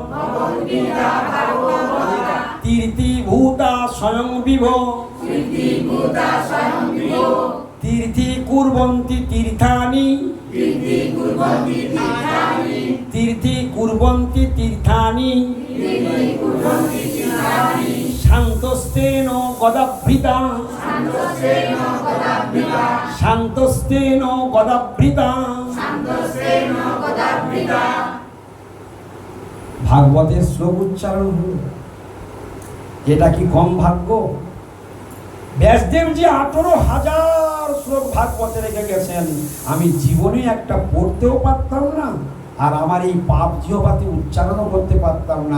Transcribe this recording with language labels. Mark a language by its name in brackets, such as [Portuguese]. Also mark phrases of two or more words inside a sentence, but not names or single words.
[Sanskrit] তীর্থিভূতা স্বয়ং বিভ তীর্থি কুর্বন্তি তীর্থানি তীর্থি কুর্বন্তি তীর্থানি শান্তস্তেন গদাভৃতা শান্তস্তেন গদাভৃতা। [Bangla] ভাগবতের শ্লোক উচ্চারণ হল, এটা কি কম ভাগ্য? ব্যাসদেবজি 18,000 শ্লোক ভাগবতে রেখে গেছেন, আমি জীবনে একটা পড়তেও পারতাম না, আর আমার এই পাপ জিহ্বাতে উচ্চারণও করতে পারতাম না।